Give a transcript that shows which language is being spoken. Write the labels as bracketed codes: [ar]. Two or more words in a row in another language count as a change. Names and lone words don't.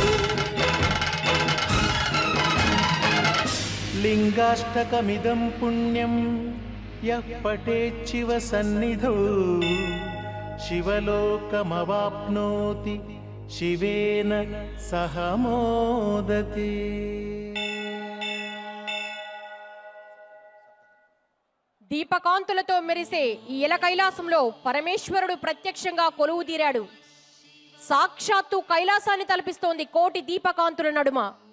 [sa] लिङ्गाष्टकमिदं पुण्यं यः पठेच्छिव सन्निधौ शिवलोकमवाप्नोति शिवेन सह मोदते। [te] దీపకాంతులతో మెరిసే ఈ ఇల కైలాసంలో పరమేశ్వరుడు ప్రత్యక్షంగా కొలువు తీరాడు. సాక్షాత్తు కైలాసాన్ని తలపిస్తోంది కోటి దీపకాంతుల నడుమ.